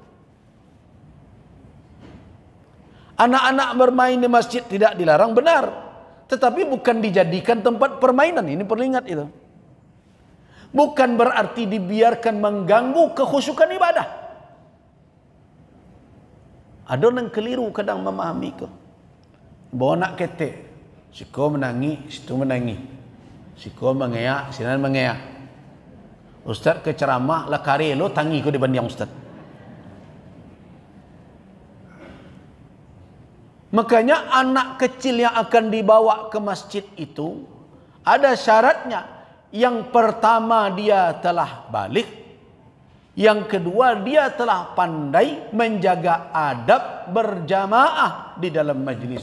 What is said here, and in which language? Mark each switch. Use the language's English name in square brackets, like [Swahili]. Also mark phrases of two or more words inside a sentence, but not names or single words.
[Indonesian] Anak-anak bermain di masjid tidak dilarang, benar. Tetapi bukan dijadikan tempat permainan. Ini perlu ingat itu. Bukan berarti dibiarkan mengganggu kekhusyukan ibadah. Ada orang keliru kadang memahami ke. [Minangkabau] Bawa anak ketek. Siko menangis, situ menangis. Siko mengeyak, sinan mengeyak. Ustaz ke ceramah, lah kari lo tangi ko dibanding Ustaz. [Indonesian] Makanya anak kecil yang akan dibawa ke masjid itu ada syaratnya. Yang pertama dia telah balik. Yang kedua dia telah pandai menjaga adab berjamaah di dalam majlis.